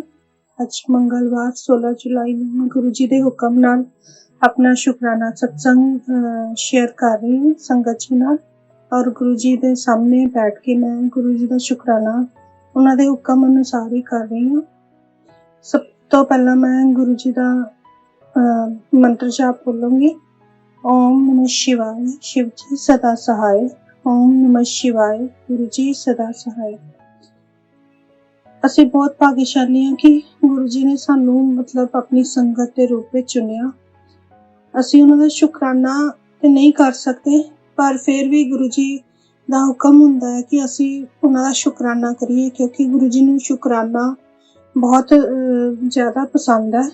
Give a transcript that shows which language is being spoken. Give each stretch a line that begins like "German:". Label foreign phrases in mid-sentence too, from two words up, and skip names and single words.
Punjabi: ਅੱਜ ਮੰਗਲਵਾਰ 16 ਜੁਲਾਈ ਨੂੰ ਮੈਂ ਗੁਰੂ ਜੀ ਦੇ ਹੁਕਮ ਨਾਲ ਆਪਣਾ ਸ਼ੁਕਰਾਨਾ ਸਤਸੰਗ ਸ਼ੇਅਰ ਕਰ ਰਹੀ ਹਾਂ ਸੰਗਤ ਜੀ ਨਾਲ। ਔਰ ਗੁਰੂ ਜੀ ਦੇ ਸਾਹਮਣੇ ਬੈਠ ਕੇ ਮੈਂ ਗੁਰੂ ਜੀ ਦਾ ਸ਼ੁਕਰਾਨਾ ਉਹਨਾਂ ਦੇ ਹੁਕਮ ਅਨੁਸਾਰ ਹੀ ਕਰ ਰਹੀ ਹਾਂ। ਸਭ ਤੋਂ ਪਹਿਲਾਂ ਮੈਂ ਗੁਰੂ ਜੀ ਦਾ ਮੰਤਰ ਜਾਪ ਬੋਲੂੰਗੀ।
Sanskrit: ओम नमः शिवाय,
Hindi: शिव जी सदा सहाय।
Sanskrit: ओम नमः शिवाय,
Hindi: गुरु जी सदा सहाय।
Punjabi: ਅਸੀਂ ਬਹੁਤ ਭਾਗਸ਼ਾਲੀ ਹਾਂ ਕਿ ਗੁਰੂ ਜੀ ਨੇ ਸਾਨੂੰ ਮਤਲਬ ਆਪਣੀ ਸੰਗਤ ਦੇ ਰੂਪ ਵਿੱਚ ਚੁਣਿਆ। ਅਸੀਂ ਉਹਨਾਂ ਦਾ ਸ਼ੁਕਰਾਨਾ ਤੇ ਨਹੀਂ ਕਰ ਸਕਦੇ, ਪਰ ਫਿਰ ਵੀ ਗੁਰੂ ਜੀ ਦਾ ਹੁਕਮ ਹੁੰਦਾ ਹੈ ਕਿ ਅਸੀਂ ਉਹਨਾਂ ਦਾ ਸ਼ੁਕਰਾਨਾ ਕਰੀਏ, ਕਿਉਂਕਿ ਗੁਰੂ ਜੀ ਨੂੰ ਸ਼ੁਕਰਾਨਾ ਬਹੁਤ ਜ਼ਿਆਦਾ ਪਸੰਦ ਹੈ।